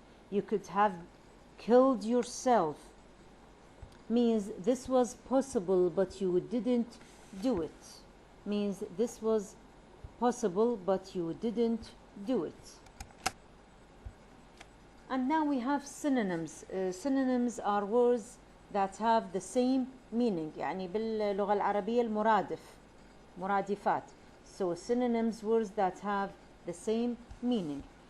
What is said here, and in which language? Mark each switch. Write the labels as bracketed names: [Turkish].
[English] You could have killed yourself means this was possible, but you didn't do it. Means this was possible, but you didn't do it. And now we have synonyms. Synonyms are words that have the same meaning. [Arabic] يعني باللغة العربية المرادف. مرادفات. [English] So synonyms, words that have the same meaning.